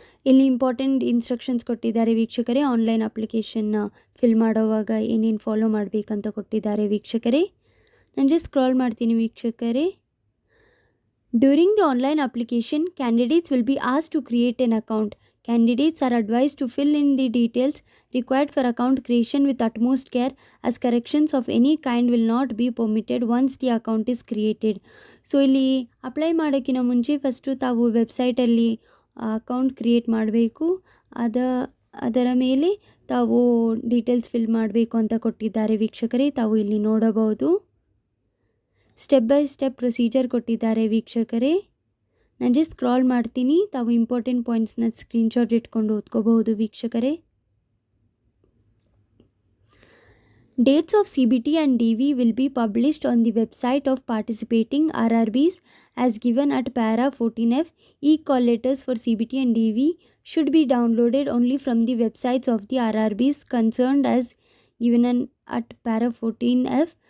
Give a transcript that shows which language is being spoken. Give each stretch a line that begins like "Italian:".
Kannada: ಇಲ್ಲಿ
English: important instructions
Kannada: ಕೊಟ್ಟಿದ್ದಾರೆ ವೀಕ್ಷಕರೇ. ಆನ್ಲೈನ್ ಅಪ್ಲಿಕೇಶನ್ನ ಫಿಲ್ ಮಾಡೋವಾಗ ಏನೇನು ಫಾಲೋ ಮಾಡಬೇಕಂತ ಕೊಟ್ಟಿದ್ದಾರೆ ವೀಕ್ಷಕರೇ. ನಾನು ಜಸ್ಟ್ ಸ್ಕ್ರಾಲ್ ಮಾಡ್ತೀನಿ ವೀಕ್ಷಕರೇ.
English: During the online application, candidates will be asked to create an account. Candidates are advised to fill in the details required for account creation with utmost care, as corrections of any kind will not be permitted once the account is created.
Kannada: So ಇಲ್ಲಿ apply ಮಾಡೋಕ್ಕಿಂತ ಮುಂಚೆ first ತಾವು ವೆಬ್ಸೈಟಲ್ಲಿ account create ಮಾಡಬೇಕು. ಅದರ ಮೇಲೆ ತಾವು details fill ಮಾಡಬೇಕು ಅಂತ ಕೊಟ್ಟಿದ್ದಾರೆ ವೀಕ್ಷಕರೇ. ತಾವು ಇಲ್ಲಿ ನೋಡಬಹುದು.
English: step by step procedure
Kannada: ಕೊಟ್ಟಿದ್ದಾರೆ ವೀಕ್ಷಕರೇ. ನಾನು ಜಸ್ಟ್ ಸ್ಕ್ರಾಲ್ ಮಾಡ್ತೀನಿ. ತಾವು
English: important ಪಾಯಿಂಟ್ಸ್ನ
Kannada: ಸ್ಕ್ರೀನ್ಶಾಟ್ ಇಟ್ಕೊಂಡು ಓದ್ಕೋಬಹುದು ವೀಕ್ಷಕರೇ.
English: Dates of CBT and DV will be published on the website of participating RRBs as given at para 14F. E-call letters for CBT and DV should be downloaded only from the websites of the RRBs concerned as given at para 14F.